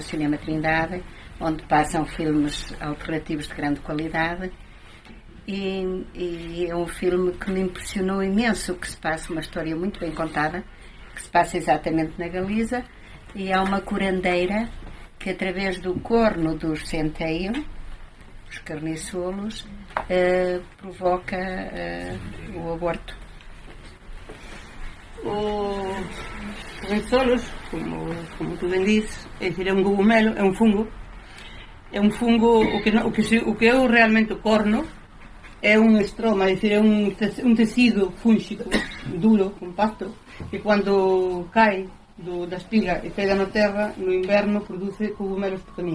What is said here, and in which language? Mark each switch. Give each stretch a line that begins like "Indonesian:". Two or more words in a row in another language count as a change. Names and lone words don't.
Portuguese: Cinema Trindade, onde passam filmes alternativos de grande qualidade, e é um filme que me impressionou imenso, que se passa uma história muito bem contada, que se passa exatamente na Galiza, e há uma curandeira que, através do corno dos centeio, os carniçulos, provoca o aborto.
Galician: Os carniçulos, como tu ben diz, é un cogumelo, é un fungo, o que é realmente o corno é un estroma, é dicir, é un tecido fúngico duro, compacto, que cando cae da espiga e pega na terra, no inverno produce cogumelos pequeninos.